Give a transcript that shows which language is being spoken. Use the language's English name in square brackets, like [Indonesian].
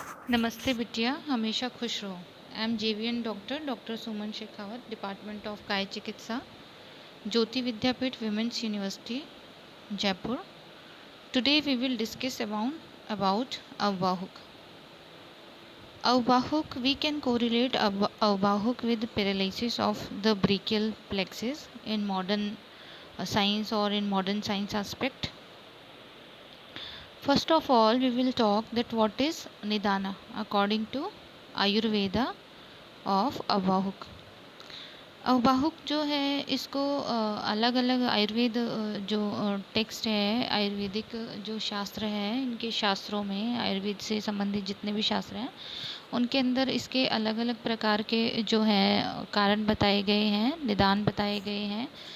[Hindi] नमस्ते बिटिया, हमेशा खुश रहो। I am JVN doctor Suman Shekhawat, department of काय चिकित्सा, ज्योति विद्यापीठ women's university, Jaipur. [English] Today we will discuss about avvahuk. Avvahuk, we can correlate avvahuk with paralysis of the brachial plexus in modern science or in modern science aspect. First of all, we will talk that what is nidana according to Ayurveda of avvahuk. [Hindi] अवबाहुक जो है इसको अलग अलग आयुर्वेद जो text है, आयुर्वेदिक जो शास्त्र है, इनके शास्त्रों में आयुर्वेद से संबंधित जितने भी शास्त्र हैं उनके अंदर इसके अलग अलग प्रकार के जो हैं कारण बताए गए हैं, निदान बताए गए हैं।